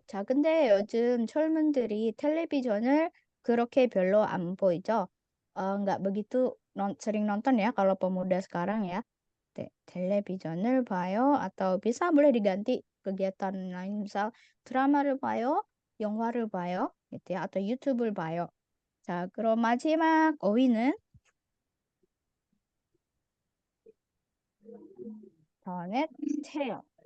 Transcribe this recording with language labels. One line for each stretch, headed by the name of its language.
Korean: 자, 근데 요즘 젊은들이 텔레비전을 그렇게 별로 안 보이죠?
Indonesian: nggak begitu sering nonton ya kalau pemuda sekarang ya. 텔레비전을 봐요 atau bisa boleh diganti kegiatan lain misal
Korean: 드라마를 봐요, 영화를 봐요
Indonesian: gitu ya atau 유튜브를 봐요.
Korean: 자, 그럼 마지막 어휘는 인터넷 해요.